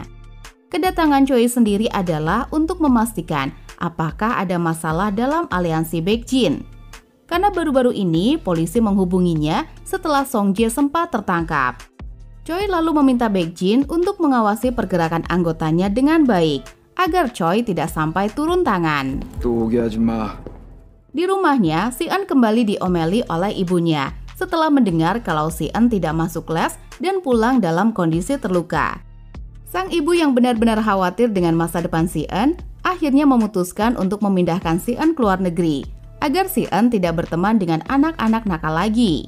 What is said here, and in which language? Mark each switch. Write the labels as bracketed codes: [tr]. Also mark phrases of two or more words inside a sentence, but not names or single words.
[id] Kedatangan Choi sendiri adalah untuk memastikan apakah ada masalah dalam aliansi Baekjin. Karena baru-baru ini polisi menghubunginya setelah Song-jae sempat tertangkap. Choi lalu meminta Baekjin untuk mengawasi pergerakan anggotanya dengan baik, agar Choi tidak sampai turun tangan. [ko] 또 오게 하지 마. [id] Di rumahnya, Si-eun kembali diomeli oleh ibunya setelah mendengar kalau Si-eun tidak masuk les dan pulang dalam kondisi terluka. Sang ibu yang benar-benar khawatir dengan masa depan Si En akhirnya memutuskan untuk memindahkan Si En ke luar negeri agar Si En tidak berteman dengan anak-anak nakal lagi.